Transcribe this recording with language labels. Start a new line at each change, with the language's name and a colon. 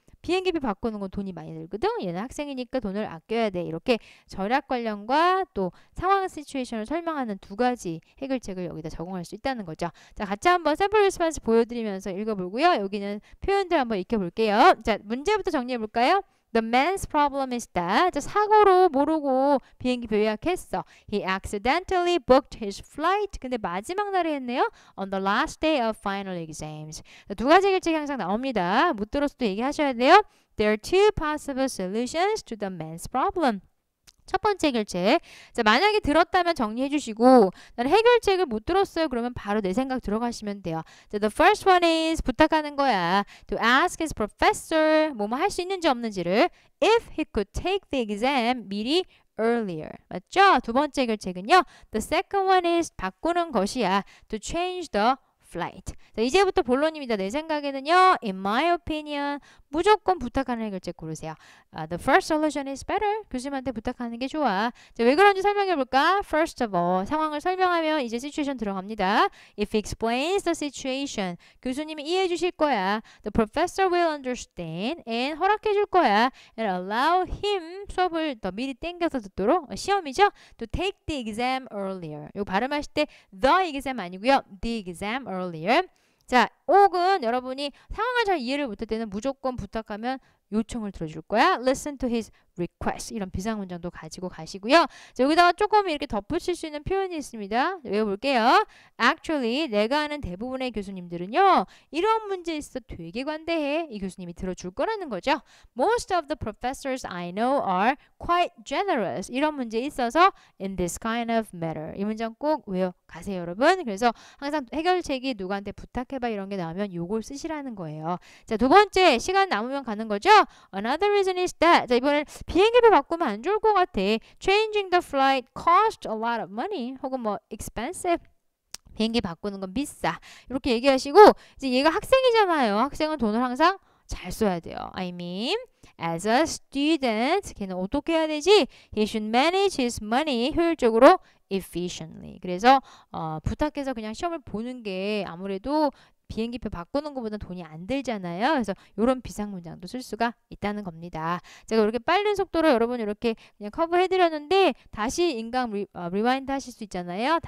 Korean: 비행기표 바꾸는 건 돈이 많이 들거든. 얘는 학생이니까 돈을 아껴야 돼. 이렇게 절약 관련과 또 상황 시츄에이션을 설명하는 2가지 해결책을 여기다 적용할 수 있다는 거죠. 자, 같이 한번 샘플 리스폰스 보여드리면서 읽어보고요. 여기는 표현들 한번 익혀볼게요. 자, 문제부터 정리해볼까요?
English: The man's problem is that
Korean: 사고로 모르고 비행기표 예약했어.
English: He accidentally booked his flight.
Korean: 근데 마지막 날에 했네요.
English: On the last day of final exams.
Korean: 2가지 해결책이 항상 나옵니다. 못 들었어도 얘기하셔야 돼요.
English: There are 2 possible solutions to the man's problem.
Korean: 첫 번째 해결책. 자, 만약에 들었다면 정리해 주시고 나는 해결책을 못 들었어요. 그러면 바로 내 생각 들어가시면 돼요.
English: 자, the first one is
Korean: 부탁하는 거야.
English: To ask his professor
Korean: 뭐뭐 할 수 있는지 없는지를
English: if he could take the exam 미리 earlier.
Korean: 맞죠? 2번째 해결책은요.
English: The second one is
Korean: 바꾸는 것이야.
English: To change the flight.
Korean: 자, 이제부터 본론입니다. 내 생각에는요.
English: In my opinion.
Korean: 무조건 부탁하는 해결책 고르세요.
English: The first solution is better.
Korean: 교수님한테 부탁하는 게 좋아. 자, 왜 그런지 설명해 볼까?
English: First of all.
Korean: 상황을 설명하면 이제 situation 들어갑니다.
English: If he explains the situation.
Korean: 교수님이 이해해 주실 거야.
English: The professor will understand. And
Korean: 허락해 줄 거야.
English: And allow him.
Korean: 수업을 더 미리 땡겨서 듣도록. 시험이죠?
English: To take the exam earlier.
Korean: 이거 발음하실 때 the exam 아니고요.
English: The exam earlier.
Korean: 자, 혹은 여러분이 상황을 잘 이해를 못할 때는 무조건 부탁하면 요청을 들어줄 거야.
English: Listen to his request.
Korean: 이런 비상문장도 가지고 가시고요. 자, 여기다가 조금 이렇게 덧붙일 수 있는 표현이 있습니다. 외워볼게요. Actually, 내가 아는 대부분의 교수님들은요. 이런 문제 있어 되게 관대해. 이 교수님이 들어줄 거라는 거죠.
English: Most of the professors I know are quite generous.
Korean: 이런 문제 있어서
English: in this kind of matter.
Korean: 이 문장 꼭 외워가세요, 여러분. 그래서 항상 해결책이 누구한테 부탁해봐 이런 게 나오면 요걸 쓰시라는 거예요. 자, 두 번째, 시간 남으면 가는 거죠.
English: Another reason is that.
Korean: 자, 이번엔 비행기표 바꾸면 안 좋을 것 같아.
English: Changing the flight cost a lot of money.
Korean: 혹은 뭐 expensive. 비행기 바꾸는 건 비싸. 이렇게 얘기하시고 이제 얘가 학생이잖아요. 학생은 돈을 항상 잘 써야 돼요.
English: I mean, as a student,
Korean: 걔는 어떻게 해야 되지?
English: He should manage his money
Korean: 효율적으로,
English: efficiently.
Korean: 그래서 부탁해서 그냥 시험을 보는 게 아무래도 비행기표 바꾸는 것보다 돈이 안 들잖아요. 그래서 이런 비상문장도 쓸 수가 있다는 겁니다. 제가 이렇게 빠른 속도로 여러분 이렇게 그냥 커버해드렸는데 다시 인강 리와인드 하실 수 있잖아요.